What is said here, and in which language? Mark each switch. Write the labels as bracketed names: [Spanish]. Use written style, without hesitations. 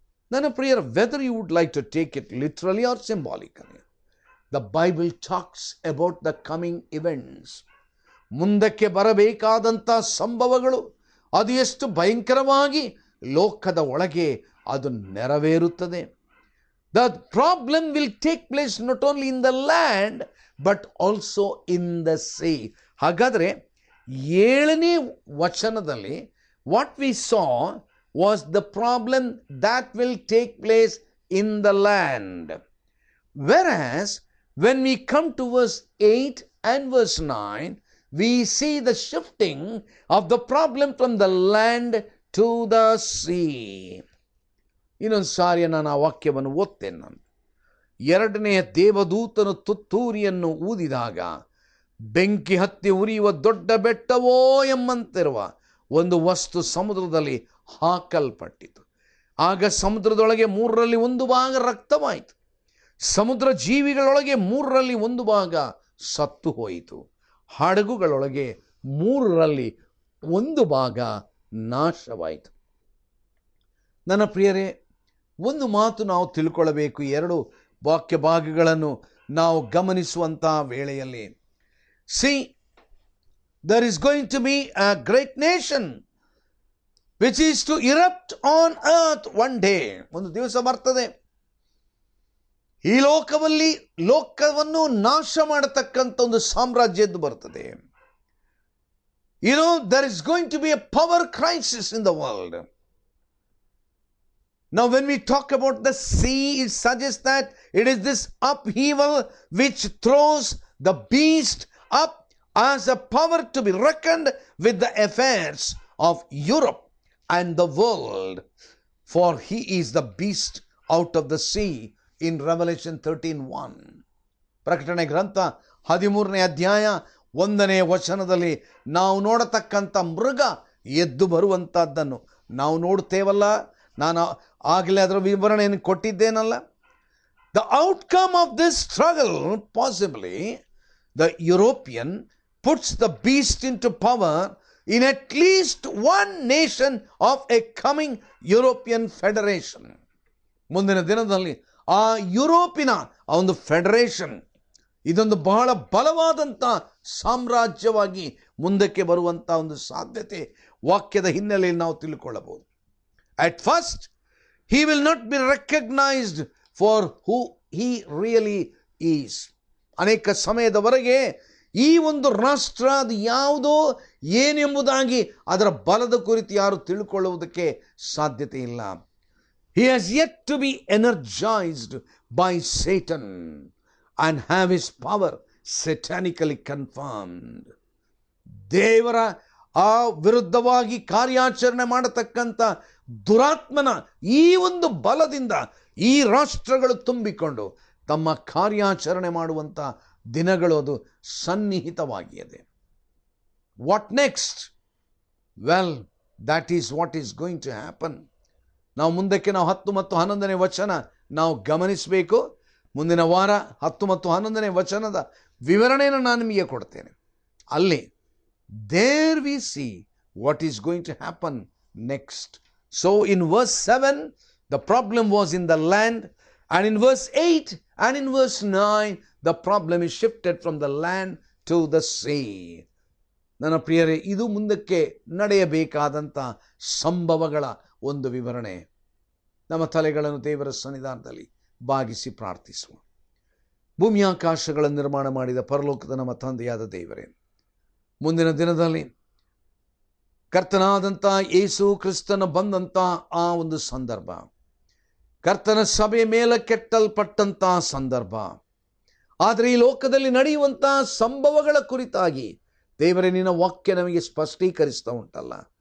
[Kannada] ನನ್ನ ಪ್ರಿಯರ, [English] Whether you would like to take it literally or symbolically, the Bible talks about the coming events. [Kannada] ಮುಂದಕ್ಕೆ ಬರಬೇಕಾದಂಥ ಸಂಭವಗಳು ಅದು ಎಷ್ಟು ಭಯಂಕರವಾಗಿ ಲೋಕದ ಒಳಗೆ ಅದು ನೆರವೇರುತ್ತದೆ. [English] The problem will take place not only in the land but also in the sea. [Kannada] ಹಾಗಾದರೆ 7ನೇ ವಚನದಲ್ಲಿ [English] what we saw was the problem that will take place in the land. Whereas when we come to verse 8 and verse 9, we see the shifting of the problem from the land to the sea. [Kannada] ಇನ್ನೊಂದು ಸಾರಿ ನಾನು ಆ ವಾಕ್ಯವನ್ನು ಓದ್ತೇನೆ. ನಾನು 2ನೇ ದೇವದೂತನು ತುತ್ತೂರಿಯನ್ನು ಊದಿದಾಗ ಬೆಂಕಿ ಹತ್ತಿ ಉರಿಯುವ ದೊಡ್ಡ ಬೆಟ್ಟವೋ ಎಂಬಂತಿರುವ ಒಂದು ವಸ್ತು ಸಮುದ್ರದಲ್ಲಿ ಹಾಕಲ್ಪಟ್ಟಿತು. ಆಗ ಸಮುದ್ರದೊಳಗೆ 3ರಲ್ಲಿ 1 ಭಾಗ ರಕ್ತವಾಯಿತು. ಸಮುದ್ರ ಜೀವಿಗಳೊಳಗೆ 3ರಲ್ಲಿ 1 ಭಾಗ ಸತ್ತು ಹೋಯಿತು. ಹಡಗುಗಳೊಳಗೆ 3ರಲ್ಲಿ 1 ಭಾಗ ನಾಶವಾಯಿತು. ನನ್ನ ಪ್ರಿಯರೇ, ಒಂದು ಮಾತು ನಾವು ತಿಳ್ಕೊಳ್ಳಬೇಕು. 2 ವಾಕ್ಯ ಭಾಗಗಳನ್ನು ನಾವು ಗಮನಿಸುವಂಥ ವೇಳೆಯಲ್ಲಿ, [English] see, there is going to be a great nation which is to erupt on earth one day. [Kannada] ಒಂದು ದಿವಸ ಬರ್ತದೆ, ಈ ಲೋಕವನ್ನು ನಾಶ ಮಾಡತಕ್ಕಂಥ ಒಂದು ಸಾಮ್ರಾಜ್ಯದ್ದು ಬರ್ತದೆ. [English] there is going to be a power crisis in the world. Now when we talk about the sea, it suggests that it is this upheaval which throws the beast up as a power to be reckoned with the affairs of Europe and the world, for he is the beast out of the sea in Revelation 13:1. [Kannada] ಪ್ರಕಟಣೆ ಗ್ರಂಥ 13ನೇ ಅಧ್ಯಾಯ 1ನೇ ವಚನದಲ್ಲಿ ನಾವು ನೋಡತಕ್ಕಂಥ ಮೃಗ ಎದ್ದು ಬರುವಂಥದ್ದನ್ನು ನಾವು ನೋಡ್ತೇವಲ್ಲ. ನಾನು ಆಗಲೇ ಅದರ ವಿವರಣೆಯನ್ನು ಕೊಟ್ಟಿದ್ದೇನಲ್ಲ. [English] The outcome of this struggle, possibly the European puts the beast into power in at least one nation of a coming European federation. [Kannada] ಮುಂದಿನ ದಿನದಲ್ಲಿ ಆ ಯುರೋಪಿನ ಒಂದು ಫೆಡರೇಷನ್ ಇದೊಂದು ಬಹಳ ಬಲವಾದಂಥ ಸಾಮ್ರಾಜ್ಯವಾಗಿ ಮುಂದಕ್ಕೆ ಬರುವಂಥ ಒಂದು ಸಾಧ್ಯತೆ ವಾಕ್ಯದ ಹಿನ್ನೆಲೆಯಲ್ಲಿ ನಾವು ತಿಳ್ಕೊಳ್ಳಬಹುದು. [English] At first, he will not be recognized for who he really is. [Kannada] ಅನೇಕ ಸಮಯದವರೆಗೆ ಈ ಒಂದು ರಾಷ್ಟ್ರ ಅದು ಯಾವುದೋ ಏನೆಂಬುದಾಗಿ ಅದರ ಬಲದ ಕುರಿತು ಯಾರು ತಿಳ್ಕೊಳ್ಳುವುದಕ್ಕೆ ಸಾಧ್ಯತೆ ಇಲ್ಲ. [English] He has yet to be energized by Satan and have his power satanically confirmed. [Kannada] ದೇವರ ಆ ವಿರುದ್ಧವಾಗಿ ಕಾರ್ಯಾಚರಣೆ ಮಾಡತಕ್ಕಂಥ ದುರಾತ್ಮನ ಈ ಒಂದು ಬಲದಿಂದ ಈ ರಾಷ್ಟ್ರಗಳು ತುಂಬಿಕೊಂಡು ತಮ್ಮ ಕಾರ್ಯಾಚರಣೆ ಮಾಡುವಂಥ ದಿನಗಳು ಅದು ಸನ್ನಿಹಿತವಾಗಿದೆ. [English] What next? Well, that is what is going to happen. [Kannada] ನಾವು ಮುಂದಕ್ಕೆ 10 ಮತ್ತು 11ನೇ ವಚನ ನಾವು ಗಮನಿಸಬೇಕು. ಮುಂದಿನ ವಾರ 10 ಮತ್ತು 11ನೇ ವಚನದ ವಿವರಣೆಯನ್ನು ನಾನು ನಿಮಗೆ ಕೊಡ್ತೇನೆ. ಅಲ್ಲಿ [English] there we see what is going to happen next. So in verse 7 the problem was in the land, and in verse 8 and in verse 9 the problem is shifted from the land to the sea. [Kannada] ನನ್ನ ಪ್ರಿಯರೇ, ಇದು ಮುಂದಕ್ಕೆ ನಡೆಯಬೇಕಾದಂಥ ಸಂಭವಗಳ ಒಂದು ವಿವರಣೆ. ನಮ್ಮ ತಲೆಗಳನ್ನು ದೇವರ ಸನ್ನಿಧಾನದಲ್ಲಿ ಬಾಗಿಸಿ ಪ್ರಾರ್ಥಿಸುವ. ಭೂಮಿಯಾಕಾಶಗಳನ್ನು ನಿರ್ಮಾಣ ಮಾಡಿದ ಪರಲೋಕದ ನಮ್ಮ ತಂದೆಯಾದ ದೇವರೇ, ಮುಂದಿನ ದಿನದಲ್ಲಿ ಕರ್ತನಾದಂಥ ಯೇಸು ಕ್ರಿಸ್ತನ ಬಂದಂಥ ಆ ಒಂದು ಸಂದರ್ಭ, ಕರ್ತನ ಸಭೆ ಮೇಲೆ ಕೆಟ್ಟಲ್ಪಟ್ಟಂಥ ಸಂದರ್ಭ, ಆದರೆ ಈ ಲೋಕದಲ್ಲಿ ನಡೆಯುವಂಥ ಸಂಭವಗಳ ಕುರಿತಾಗಿ ದೇವರೇ ನಿನ್ನ ವಾಕ್ಯ ನಮಗೆ ಸ್ಪಷ್ಟೀಕರಿಸ್ತಾ ಉಂಟಲ್ಲ.